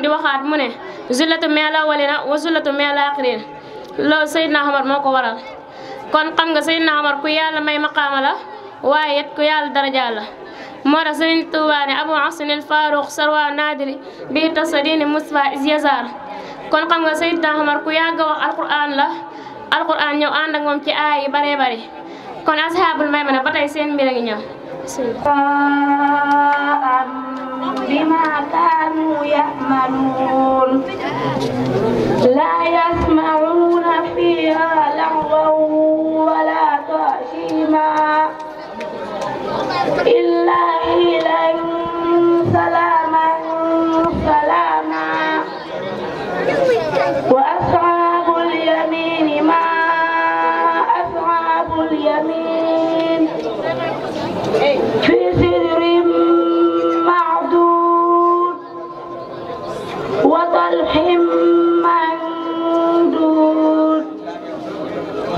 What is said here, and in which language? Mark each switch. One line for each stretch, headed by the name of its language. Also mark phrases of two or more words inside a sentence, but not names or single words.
Wolof: di waxaat mu ne
Arabic: ثلة من الأولين وثلة من الآخرين
Wolof: loolu Seydina Omar moo ko waral kon xam nga Seydina Omar ku yàlla may maqaama la waaye it ku yàlla daraja la moo tax Sëriñ Tuubaa ne Abu Hasanil Faaruq sarwa naadiri bi tasadini Mustafa is yazar kon xam nga Seydina Omar ku yàgg wax alquran la alquran ñëw ànd ak moom ci aay yi bare bare kon
Arabic: أصحاب الميمنة
Wolof: ba tey seen mbir a ngi ñëw
Arabic: بما كانوا يعملون لا يسمعون فيها لغوا ولا تأثيما إلا قيلا سلاما سلاما وأصحاب اليمين ما أصحاب اليمين في سدر معدود وطلح منضود